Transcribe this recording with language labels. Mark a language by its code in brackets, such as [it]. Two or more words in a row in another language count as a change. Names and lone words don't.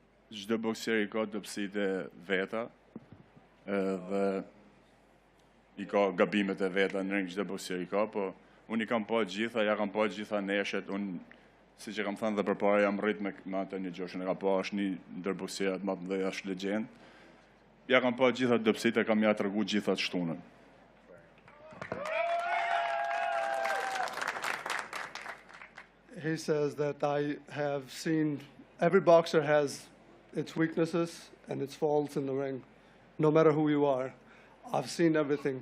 [sq] çdo bokseri ka dobësitë e veta, dhe I ka gabimet e veta në ring, çdo bokseri ka, po unë I kam pa gjitha, ja kam pa gjitha neshet, unë siç e kam thënë dhe përpara jam rrit me Anthony Joshua, e ka pa është një ndër bokserat më të mëdhenj, është legjend. Ja kam pa gjitha dobësitë, kam ja tregu gjitha të shtunën. [en] He says that I have seen every boxer has its weaknesses and its faults in the ring, no matter who you are. I've seen everything.